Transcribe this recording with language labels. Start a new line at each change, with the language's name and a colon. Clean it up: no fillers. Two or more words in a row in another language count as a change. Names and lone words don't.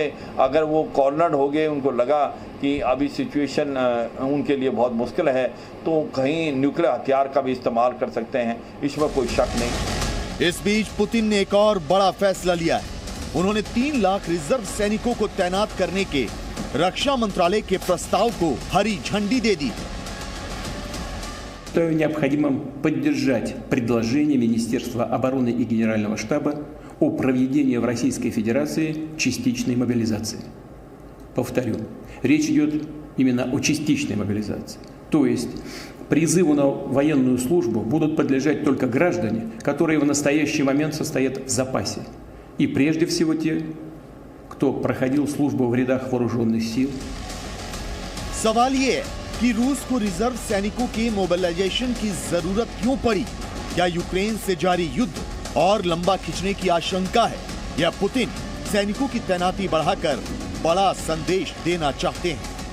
Hindi: अगर वो कॉर्नर्ड हो गए, उनको लगा कि अभी सिचुएशन उनके लिए बहुत मुश्किल है, तो कहीं न्यूक्लियर हथियार का भी इस्तेमाल कर सकते हैं, इसमें कोई शक नहीं। इस बीच पुतिन ने एक और बड़ा फैसला लिया है। उन्होंने 3 लाख रिजर्व सैनिकों को तैनात करने के रक्षा मंत्रालय के प्रस्ताव को हरी झंडी दे दी।
Russian: Считаю необходимым поддержать предложение Министерства обороны и Генерального штаба о проведении в Российской Федерации частичной мобилизации. Повторю, речь идет именно о частичной мобилизации. То есть призыву на военную службу будут подлежать только граждане, которые в настоящий момент состоят в запасе. И прежде всего те, кто проходил службу в рядах вооруженных сил.
Hindi: सवाल ये है कि रूस को रिजर्व सैनिकों के मोबिलाइजेशन की जरूरत क्यों पड़ी? क्या यूक्रेन से जारी युद्ध और लंबा खिंचने की आशंका है, या पुतिन सैनिकों की तैनाती बढ़ाकर बड़ा संदेश देना चाहते हैं?